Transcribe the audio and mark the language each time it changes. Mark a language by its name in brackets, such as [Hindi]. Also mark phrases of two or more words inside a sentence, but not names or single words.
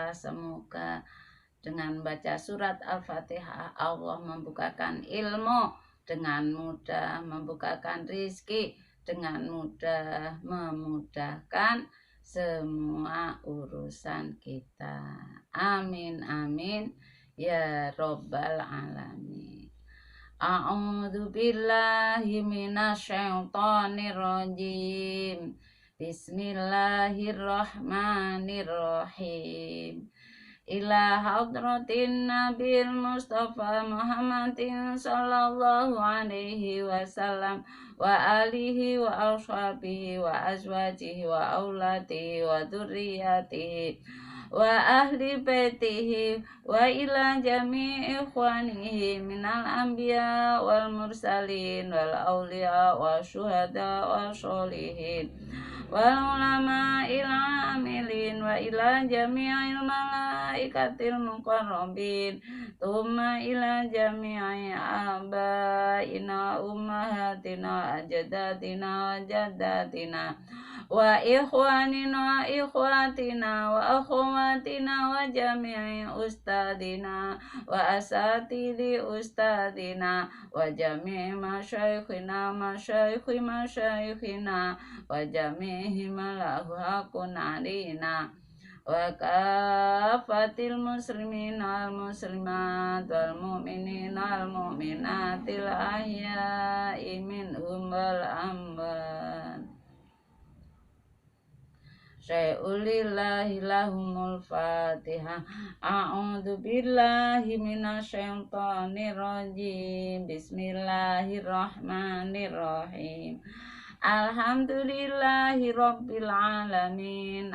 [Indonesian] Semoga dengan membaca surat Al-Fatihah Allah membukakan ilmu dengan mudah, membukakan rizki dengan mudah, memudahkan semua urusan kita. [Arabic] آمين آمين يا رب العالمين. أعوذ بالله من الشيطان الرجيم. بسم الله الرحمن الرحيم. إلى حضرة النبي المصطفى محمد صلى الله عليه وسلم وآله وأصحابه وأزواجه وأولاده وذرياته وأهل بيته وإلى جميع إخوانه من الأنبياء والمرسلين والأولياء والشهداء والصالحين والعلماء إلى عاملين وإلى جميع الملائكة المقربين ثم إلى جميع آبائنا أمهاتنا أجدادنا وجداتنا وإخواننا وإخوتنا وأخواتنا وجميع أستاذينا وأساتذة أستاذينا وجميع مشايخنا مشايخ مشايخنا وجميع ما له حق علينا وكافة المسلمين والمسلمات والمؤمنين والمؤمنات الأحياء منهم والأموات. شيء لله لهم الفاتحة. أعوذ بالله من الشيطان الرجيم. بسم الله الرحمن الرحيم. الحمد لله رب العالمين.